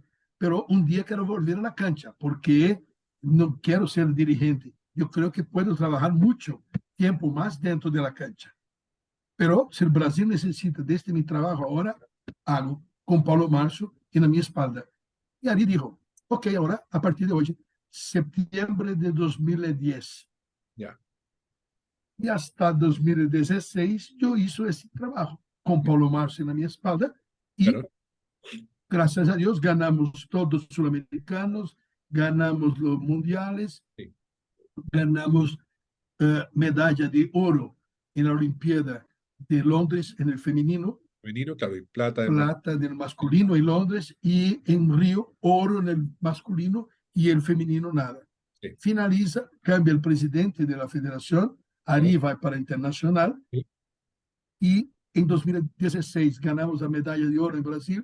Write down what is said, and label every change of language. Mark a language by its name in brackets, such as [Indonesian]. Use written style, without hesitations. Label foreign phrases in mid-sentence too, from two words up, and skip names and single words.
[Portuguese] Pero um dia quero voltar à cancha, porque não quero ser dirigente. Eu creio que posso trabalhar muito tempo mais dentro da cancha. Pero se o Brasil necessita deste meu trabalho agora, hago com Paulo Márcio e na minha espalda. [Spanish] E ali dijo, ok, ahora, a partir de hoje, septiembre de 2010 ya, e hasta 2016, [Portuguese] eu hice esse trabalho com [Spanish] ya, [Portuguese] Paulo Márcio na minha espalda e, claro, graças a Deus, ganhamos todos os sul-americanos, ganhamos os mundiales, [Spanish] sí. [Portuguese] ganhamos medalha de ouro na Olimpíada de Londres, [Spanish] en el feminino, Femenino, claro, y plata en más. plata del masculino en Londres y en Río, oro en el masculino y el femenino nada. Sí, Finaliza, cambia el presidente de la federación, claro, Ari va para internacional sí, y en 2016 ganamos la medalla de oro en Brasil.